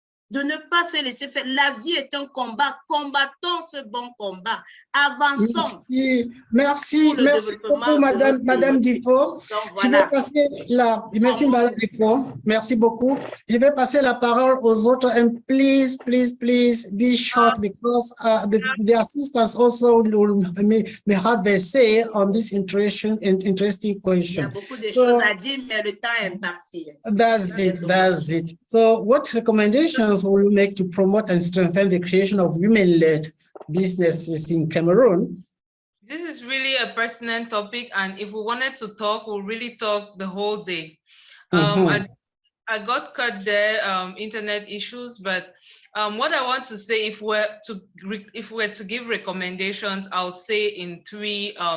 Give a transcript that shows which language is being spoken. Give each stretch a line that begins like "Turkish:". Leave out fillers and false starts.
French: De ne pas se laisser faire. La vie est un combat. Combattons ce bon combat. Avançons. Merci beaucoup, Madame Difo. Je vais passer merci, Madame Difo. Merci beaucoup. Je vais passer la parole aux autres.
English: And please be short because the assistants also may have a say on this interesting question.
French: Il y a beaucoup de choses à dire, mais le temps est parti.
English: That's it. So, what recommendations will you make to promote and strengthen the creation of women-led businesses in Cameroon? This is really a pertinent topic, and if we wanted to talk, we'll really talk the whole day. I got cut there, internet issues, but what I want to say, if we're to give recommendations, I'll say in three.